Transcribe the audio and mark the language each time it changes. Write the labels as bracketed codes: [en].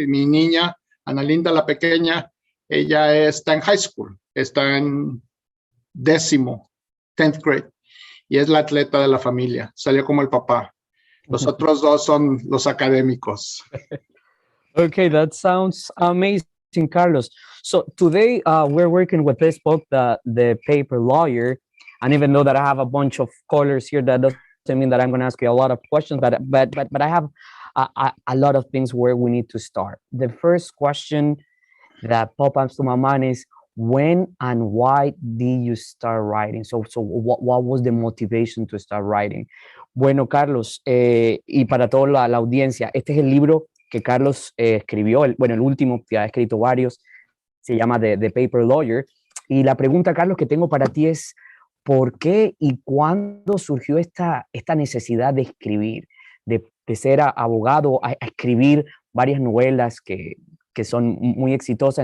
[es] Y mi niña, Ana Linda, la pequeña, ella está en high school, está en 10th grade, y es la atleta de la familia. Salió como el papá. Los otros 2 son los académicos. [en] Okay, that sounds amazing, Carlos. So today we're working with this book, The Paper Lawyer. And even though that I have a bunch of colors here, that doesn't mean that I'm going to ask you a lot of questions, but I have a lot of things where we need to start. The first question that pops up to my mind is, when and why did you start writing? So what was the motivation to start writing? [es] Bueno, Carlos, y para toda la audiencia, este es el libro que Carlos escribió, el último, que ha escrito varios, se llama The Paper Lawyer. Y la pregunta, Carlos, que tengo para ti es, ¿por qué y cuándo surgió esta necesidad de escribir, de ser abogado, a escribir varias novelas que son muy exitosas?